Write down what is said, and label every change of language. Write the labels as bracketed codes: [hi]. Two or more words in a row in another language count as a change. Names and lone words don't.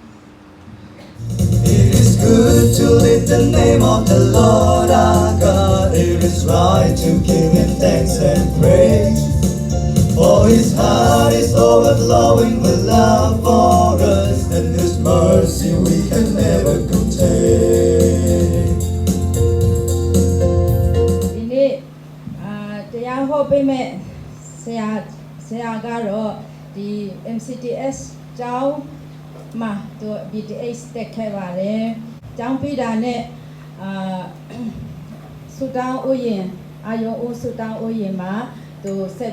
[en] It is good to lift the name of the Lord our God. It is right to give Him thanks and praise. For His heart is overflowing with love for us, and His mercy we can never contain. [my] ဒီနေ့တရားဟောပေးမဲ့ဆရာကတော့ဒီ MCTS ကျောင်းမှာသူ BTS တက်ခဲ့ပါတယ်ကျောင်းပြီးတာနဲ့ဆူတောင်းဥယျာဉ်အာယုံဦးဆူတောင်းဥယျာဉ်မှာသူဆက်